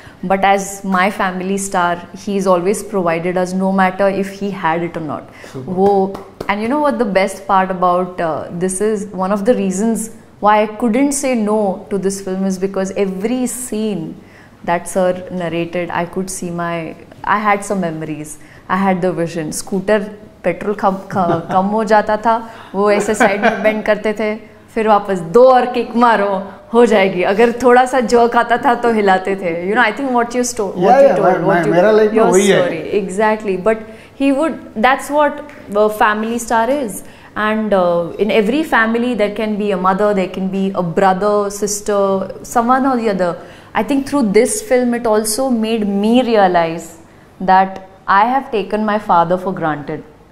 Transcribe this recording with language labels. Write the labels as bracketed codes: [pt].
[en] But as my family star, he's always provided us, no matter if he had it or not. And you know what the best part about this is? One of the reasons why I couldn't say no to this film is because every scene that sir narrated, I had some memories. I had the vision. [hi] Scooter petrol कम हो जाता था, वो ऐसे side में bend करते थे, फिर वापस 2 और किक मारो हो जाएगी. अगर थोड़ा सा जर्क आता था तो हिलाते थे. [en] You know, I think what you told, your story exactly. But he would. That's what family star is. And in every family there can be a mother, there can be a brother, sister, someone or the other. I think through this film it also made me realize that I have taken my father for granted.